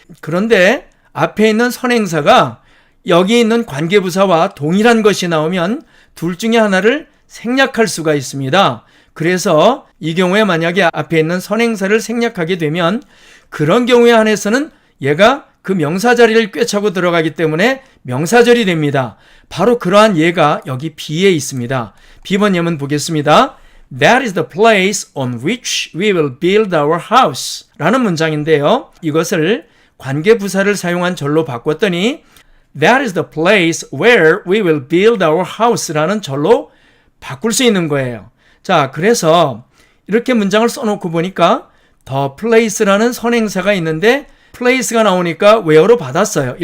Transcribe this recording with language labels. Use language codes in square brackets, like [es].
[ko] 그런데 앞에 있는 선행사가 여기 있는 관계부사와 동일한 것이 나오면 둘 중에 하나를 생략할 수가 있습니다. 그래서 이 경우에 만약에 앞에 있는 선행사를 생략하게 되면 그런 경우에 한해서는 얘가 그 명사 자리를 꿰차고 들어가기 때문에 명사절이 됩니다. 바로 그러한 예가 여기 B에 있습니다. B번 예문 보겠습니다. [en] That is the place on which we will build our house [ko] 라는 문장인데요. 이것을 관계부사를 사용한 절로 바꿨더니 [en] That is the place where we will build our house [ko] 라는 절로 바꿀 수 있는 거예요. 자, 그래서 이렇게 문장을 써놓고 보니까 the place라는 선행사가 있는데 place가 나오니까 where로 받았어요.